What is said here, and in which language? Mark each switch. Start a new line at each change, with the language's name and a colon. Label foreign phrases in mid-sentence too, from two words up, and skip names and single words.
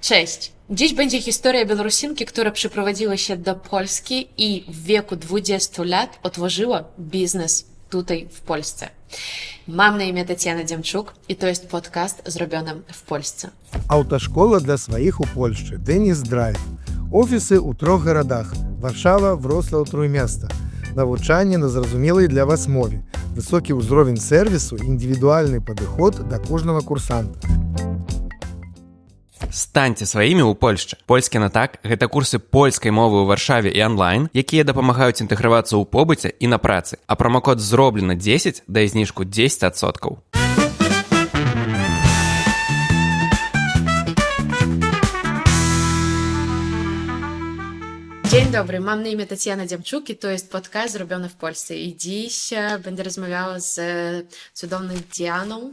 Polish: Cześć! Dziś będzie historia Białorusinki, która przeprowadziła się do Polski i w wieku 20 lat otworzyła biznes tutaj w Polsce. Mam na imię Tatiana Dziamczuk i to jest podcast zrobiony w Polsce.
Belarusian: Аўташкола для сваіх у Польшчы Дэніс Драйв. Офісы ў 3 гарадах: Варшава, Вроцлаў, Тrójmiasto. Навучанне на зразумелай для вас мове, высокі ўзровень сервісу, індывідуальны падыход да кожнага курсанта. Станьце сваімі ў Польшчы. Польскі на так – гэта курсы польскай мовы ў Варшаве і онлайн, якія дапамагаюць інтэгравацца ў побыце і на працы, а промакод «Зроблена 10» дае зніжку 10%.
Polish: Dzień dobry, mam na imię Tatiana Dziamczuk i to jest podcast zrobiony w Polsce. I dziś będę rozmawiała z cudowną Dianą.